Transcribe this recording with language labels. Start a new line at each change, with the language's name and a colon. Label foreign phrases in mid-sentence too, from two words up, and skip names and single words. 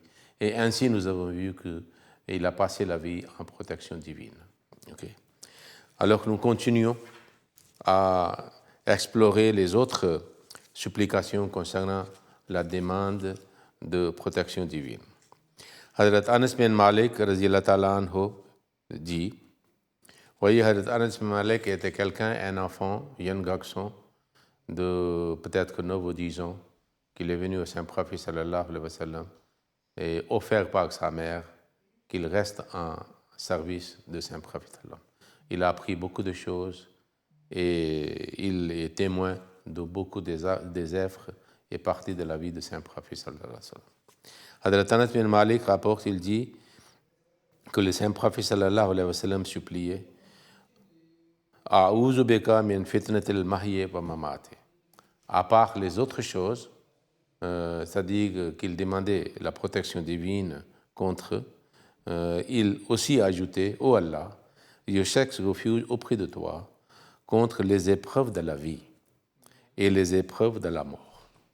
French: Et ainsi, nous avons vu qu'il a passé la vie en protection divine. Okay. Alors nous continuons à explorer les autres supplications concernant la demande de protection divine. Hazrat Anas bin Malik
Arabic: رضي الله تعالى عنه
French: dit, voyez, Hazrat Anas bin Malik était quelqu'un, un enfant, un jeune garçon de peut-être 9 ou 10 ans, qu'il est venu au Saint-Prophète
Arabic: صلى الله عليه وسلم
French: et offert par sa mère qu'il reste en service de Saint-Prophète. Il a appris beaucoup de choses et il est témoin de beaucoup des œuvres et parties de la vie de Saint-Prophète
Arabic: صلى الله عليه وسلم.
French: Hazrat Anas bin Malik rapporte, il dit que le Saint-Prophète
Arabic: صلى الله عليه وسلم
French: suppliait
Arabic: أعوذ بك من فتنة المحيا والممات.
French: À part les autres choses, c'est-à-dire qu'il demandait la protection divine contre, il aussi ajoutait ô Allah, je cherche refuge auprès de toi contre les épreuves de la vie et les épreuves de la mort.